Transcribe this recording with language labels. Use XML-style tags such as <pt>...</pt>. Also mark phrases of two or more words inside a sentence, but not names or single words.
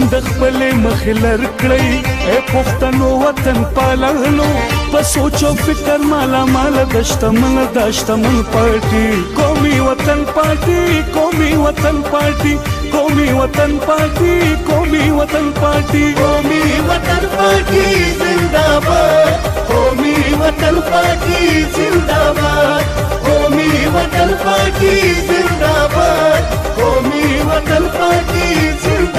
<ps>د خپلې مخې لر کړئ ای پښتنو وطن پالانو په سوچ او فکر مالا ماله د شتمن دا شتمن پارټي قومي وطن پارټي قومي وطن پارټي قومي وطن پارټي قومي وطن پارټي</ps> <ur>قومی وطن پارٹی زندہ باد قومی وطن پارٹی زندہ باد قومی وطن پارٹی زندہ باد قومی وطن پارٹی</ur>